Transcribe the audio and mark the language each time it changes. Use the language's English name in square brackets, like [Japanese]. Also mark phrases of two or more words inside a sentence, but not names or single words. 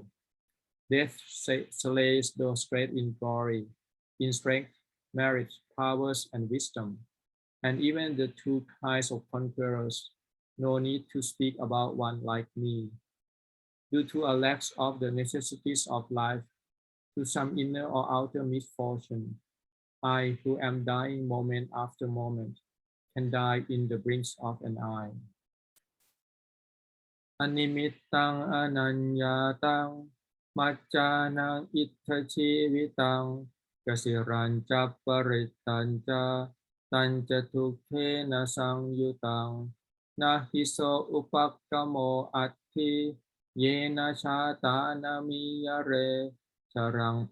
[English] Death slays those great in glory, in strength, merit, powers, and wisdom, and even the two kinds of conquerors, no need to speak about one like me. Due to a lack of the necessities of life, to some inner or outer misfortune, I, who am dying moment after moment, can die in the blinks of an eye. [Pali] Animittang ananyatang maccanang ittha chivitang kasiranca parittanca tanca tukkena sangyutang nahiso upakkamo atti yena chatana miyare sarang